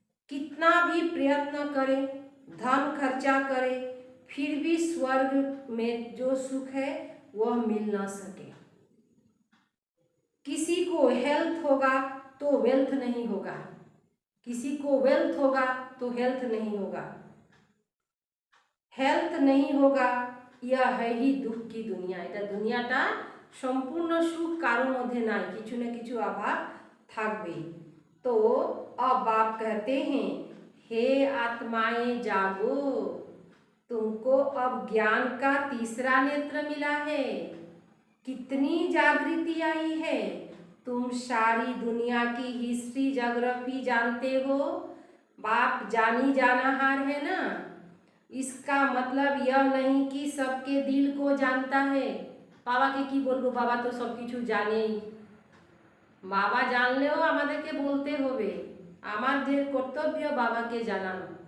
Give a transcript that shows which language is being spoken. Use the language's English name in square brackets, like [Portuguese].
[Hindi] कितना भी प्रयत्न करे, धन खर्चा करे, फिर भी स्वर्ग में जो सुख है वह मिल ना सके। किसी को हेल्थ होगा तो वेल्थ नहीं होगा, किसी को वेल्थ होगा तो हेल्थ नहीं होगा। हेल्थ नहीं होगा, यह है ही दुख की दुनिया। [Bangla] এটা দুনিয়াটা সম্পূর্ণ সুখ কারোর মধ্যে নাই, কিছু না কিছু অভাব থাকবে। [Hindi] तो अब आप कहते हैं, हे आत्माएं जागो, तुमको अब ज्ञान का तीसरा नेत्र मिला है। कितनी जागृति आई है। तुम सारी दुनिया की हिस्ट्री ज्योग्राफी जानते हो। बाप जानी जानहार है ना। इसका मतलब यह नहीं कि सबके दिल को जानता है। [Bangla] बाबा के की बोलबो, बाबा तो सब किछु जाने। बाबा जानलेও আমাদেরকে বলতে হবে, আমাদের কর্তব্য বাবাকে জানানো।